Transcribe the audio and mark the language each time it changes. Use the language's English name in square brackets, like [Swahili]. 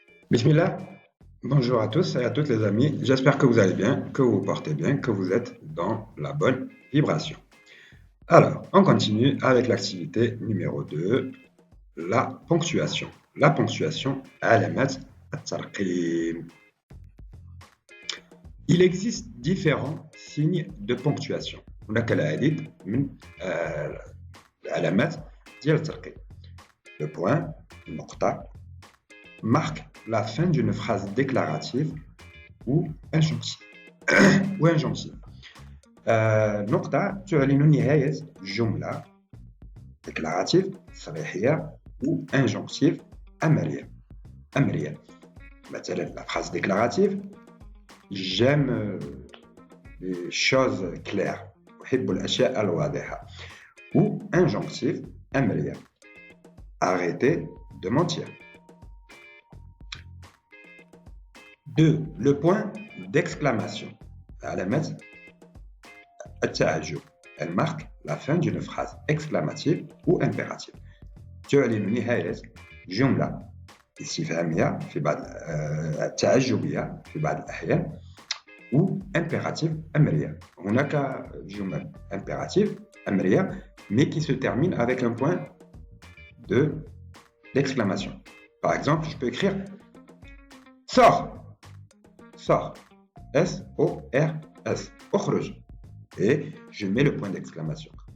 [French] Bismillah, bonjour à tous et à toutes les amis, j'espère que vous allez bien, que vous vous portez bien, que vous êtes dans la bonne vibration. Alors, on continue avec l'activité numéro 2, la ponctuation. La ponctuation, [Arabic] علامات الترقيم. [French] Il existe différents signes de ponctuation. [Arabic] هناك العديد من العلامات ديال الترقيم. [French] Le point, النقطة, marque la fin d'une phrase déclarative ou injonctive. [Arabic] نقطة تعلن نهاية جملة déclarative صريحية ou injonctive أمرية. مثلا [French] la phrase déclarative j'aime les choses claires [Arabic] أحب الأشياء الواضحة [French] ou injonctive أمرية arrêtez de mentir. 2. Le point d'exclamation [Arabic] علامة التعجب. [French] Elle marque la fin d'une phrase exclamative ou impérative. [Arabic] تعلن نهاية جملة استفهامية في بعض التعجبية في بعض الأحيان ou impérative أمرية. هناك جمل [French] impérative أمرية mais qui se termine avec un point d'exclamation. Par exemple, je peux écrire sors, S-O-R-S, اخرج, et je mets le point d'exclamation.